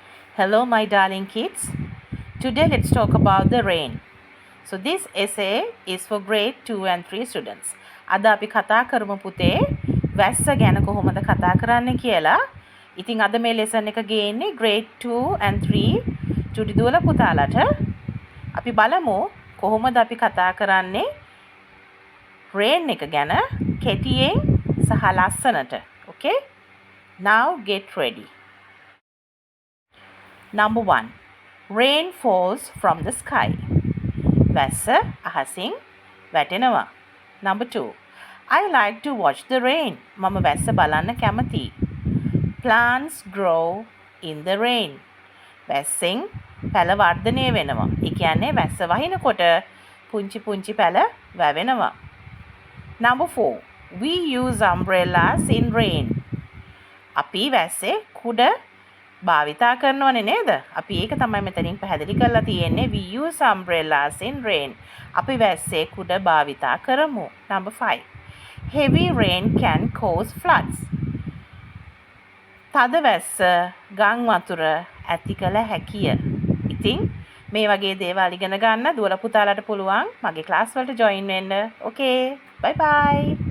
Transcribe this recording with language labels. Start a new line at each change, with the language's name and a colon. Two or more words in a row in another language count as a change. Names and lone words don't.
English: Hello, my darling kids. Today, let's talk about the rain. So, this essay is for grade 2 and 3 students.
Sinhala: අද අපි කතා කරමු පුතේ වැස්ස ගැන කොහොමද කතා කරන්න කියලා. ඉතින් අද මේ lesson එක ගේන්නේ
English: grade 2 and 3
Sinhala: චුටි දුවල පුතාලට. අපි බලමු කොහොමද අපි කතා කරන්නේ rain එක ගැන කෙටියෙන් සහ ලස්සනට.
English: Okay? Now get ready. Number 1. Rain falls from the sky.
Sinhala: වැස්ස අහසින් වැටෙනවා.
English: Number 2. I like to watch the rain.
Sinhala: මම වැස්ස බලන්න කැමතියි.
English: Plants grow in the rain.
Sinhala: වැස්සෙන් පැල වර්ධනය වෙනවා. ඒ කියන්නේ වැස්ස වහිනකොට පුංචි පුංචි පැල වැවෙනවා.
English: Number 4. We use umbrellas in rain.
Sinhala: අපි වැස්සේ කුඩ භාවිතා කරනවනේ නේද? අපි ඒක තමයි මෙතනින් පැහැදිලි කරලා තියෙන්නේ.
English: We use umbrellas in rain.
Sinhala: අපි වැස්සේ කුඩ භාවිතා කරමු.
English: Number 5. Heavy rain can cause floods.
Sinhala: තද වැස්ස ගම් වතුර ඇති කළ හැකිය. ඉතින් මේ වගේ දේවල් ඉගෙන ගන්න දුවලා පුතාලට පුළුවන් මගේ ක්ලාස් වලට join වෙන්න.
English: Okay. Bye bye.